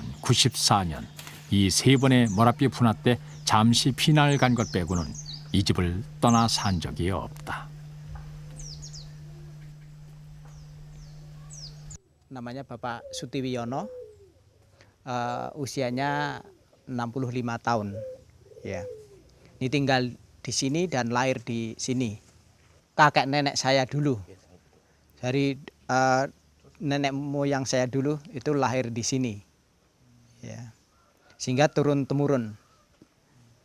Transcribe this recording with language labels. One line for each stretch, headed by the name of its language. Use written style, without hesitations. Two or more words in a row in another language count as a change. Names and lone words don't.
Korean: 94년 이 세 번의 모랏비 분화 때 잠시 피난을 간 것 빼고는 이 집을 떠나 산 적이 없다.
Indonesian: Namanya Bapak Sutiwiono, usianya 65 tahun. Ya. Ini tinggal di sini dan lahir di sini. Kakek nenek saya dulu, dari nenek moyang saya dulu itu lahir di sini, ya, sehingga turun temurun.